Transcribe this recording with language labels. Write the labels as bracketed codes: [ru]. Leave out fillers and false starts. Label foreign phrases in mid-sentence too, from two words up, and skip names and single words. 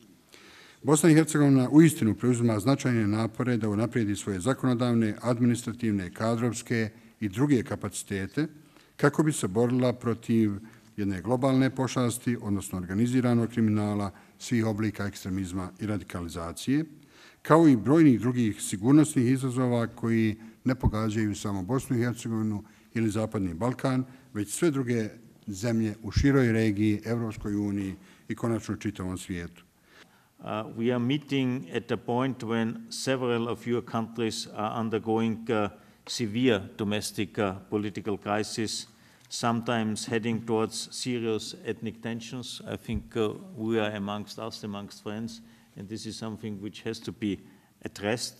[bs] Bosna i Hercegovina uistinu preuzima značajne napore da unaprijedi svoje zakonodavne, administrativne, kadrovske i druge kapacitete kako bi se borila protiv jedne globalne pošasti, odnosno organiziranog kriminala, svih oblika ekstremizma i radikalizacije, kao i brojnih drugih sigurnosnih izazova koji ne pogađaju samo Bosnu i Hercegovinu ili Zapadni Balkan, već sve druge zemlje u široj regiji, Evropskoj uniji i konačno čitavom svijetu. [en] We are meeting at a point when several of your countries are undergoing severe domestic political crisis, sometimes heading towards serious ethnic tensions. I think we are amongst us, amongst friends, and this is something which has to be addressed.